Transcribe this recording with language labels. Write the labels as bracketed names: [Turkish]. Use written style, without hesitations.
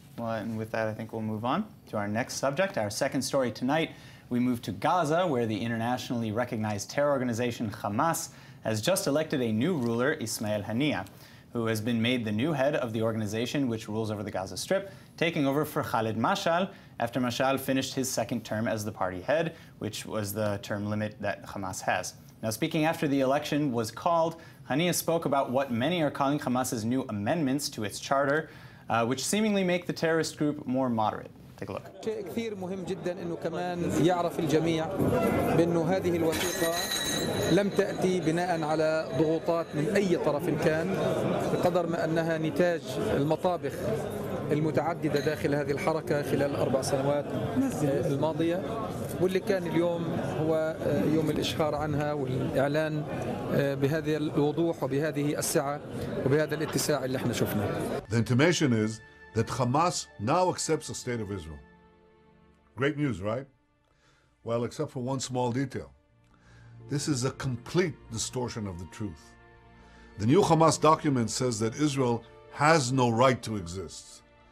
[English] Well, and with that, I think we'll move on to our next subject. Our second story tonight, we move to Gaza, where the internationally recognized terror organization Hamas has just elected a new ruler, Ismail Haniyeh, who has been made the new head of the organization which rules over the Gaza Strip, taking over for Khalid Mashal after Mashal finished his second term as the party head, which was the term limit that Hamas has. Now, speaking after the election was called, Haniyeh spoke about what many are calling Hamas's new amendments to its charter, which seemingly make the terrorist group more moderate. Take a look. [Arabic] شيء كثير مهم جدا انه كمان يعرف الجميع بانه هذه الوثيقه لم تاتي بناء على ضغوطات من اي طرف كان، بقدر ما انها نتاج المطابخ المتعدده داخل هذه الحركه خلال ال4 سنوات الماضيه، واللي كان اليوم هو يوم الاشهار عنها والاعلان بهذا الوضوح وبهذه السعه وبهذا الاتساع اللي احنا شفناه. [English] The intimation is that Hamas now accepts the state of Israel. Great news, right? Well, except for one small detail. This is a complete distortion of the truth. The new Hamas document says that Israel has no right to exist.